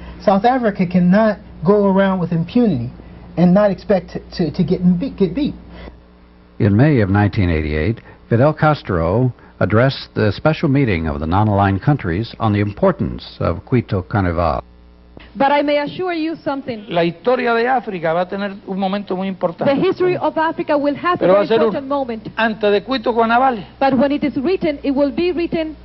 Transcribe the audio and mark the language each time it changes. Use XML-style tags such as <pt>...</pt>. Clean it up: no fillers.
<en>South Africa cannot go around with impunity and not expect to get beat. In May of 1988, Fidel Castro addressed the special meeting of the non-aligned countries on the importance of Quito Carnival. But I may assure you something.</en> <es>La historia de África va a tener un momento muy importante.</es> <en>The history of Africa will have a very important moment.</en> <es>Antes de Quito Carnival.</es> <en>But when it is written, it will be written.</en>